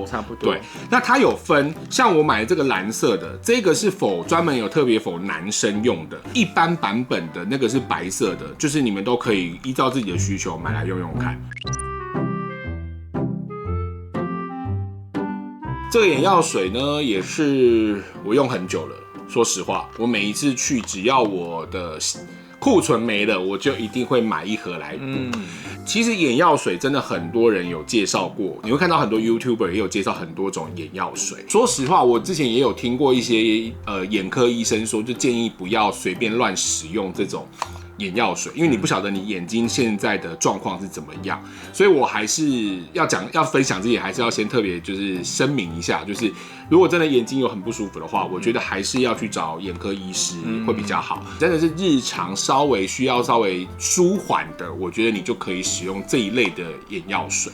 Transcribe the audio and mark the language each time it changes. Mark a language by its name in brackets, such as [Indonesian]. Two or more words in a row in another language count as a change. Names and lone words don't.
[Chinese] 对，那它有分，像我買的這個藍色的，這個是專門有特別否男生用的，一般版本的那個是白色的，就是你們都可以依照自己的需求買來用用看。這個眼藥水呢，也是我用很久了。說實話，我每一次去，只要我的庫存沒了，我就一定會買一盒來補。其實眼藥水真的很多人有介紹過，你會看到很多 YouTuber 也有介紹很多種眼藥水。說實話，我之前也有聽過一些眼科醫生說，就建議不要隨便亂使用這種眼藥水，因為你不曉得你眼睛現在的狀況是怎麼樣，所以我還是要分享這些，還是要先特別就是聲明一下，就是如果真的眼睛有很不舒服的話，我覺得還是要去找眼科醫師會比較好。真的是日常需要稍微舒緩的，我覺得你就可以使用這一類的眼藥水。